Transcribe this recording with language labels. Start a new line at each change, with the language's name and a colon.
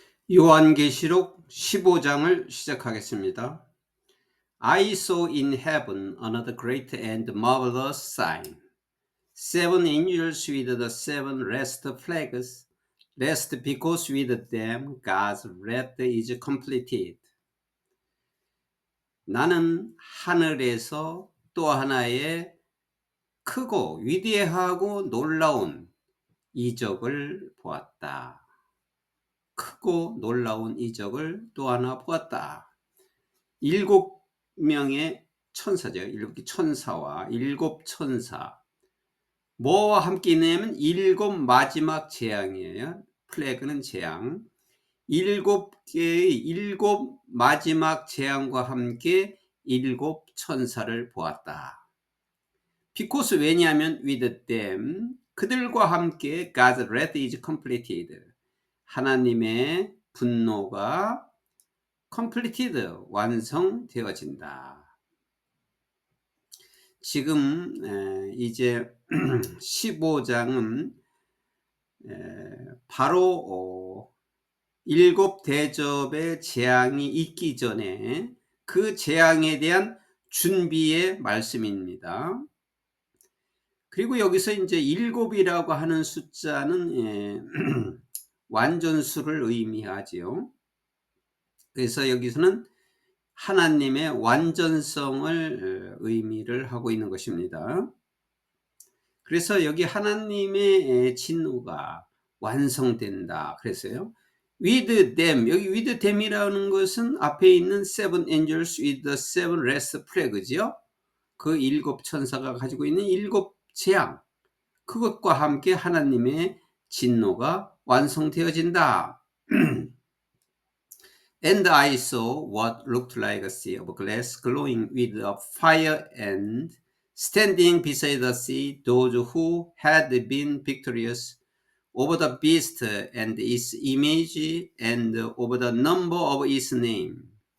Korean: 요한계시록 15장을 시작하겠습니다.
English: I saw in heaven another great and marvelous sign. Seven angels with the seven last plagues, lest because with them God's wrath is completed.
Korean: 나는 하늘에서 또 하나의 크고 위대하고 놀라운 이적을 보았다. 크고 놀라운 이적을 또 하나 보았다. 7명의 천사죠. 일곱 천사와 일곱 천사. 뭐와 함께 있냐면 일곱 마지막 재앙이에요. 플래그는 재앙. 7개의 일곱 마지막 재앙과 함께 일곱 천사를 보았다.
English: Because
Korean: 왜냐하면
English: with them
Korean: 그들과 함께
English: God's wrath is completed.
Korean: 하나님의 분노가 completed 완성되어진다. 지금 이제 15장은 바로 일곱 대접의 재앙이 있기 전에 그 재앙에 대한 준비의 말씀입니다. 그리고 여기서 이제 일곱이라고 하는 숫자는 완전수를 의미하지요. 그래서 여기서는 하나님의 완전성을 의미를 하고 있는 것입니다. 그래서 여기 하나님의 진노가 완성된다 그랬어요.
English: with them,
Korean: 여기
English: with them
Korean: 이라는 것은 앞에 있는
English: seven angels with the seven last plagues죠.
Korean: 그 일곱 천사가 가지고 있는 일곱 재앙, 그것과 함께 하나님의 진노가 완성되어진다.
English: And I saw what looked like a sea of glass glowing with a fire, and standing beside the sea those who had been victorious over the beast and its image and over the number of its name.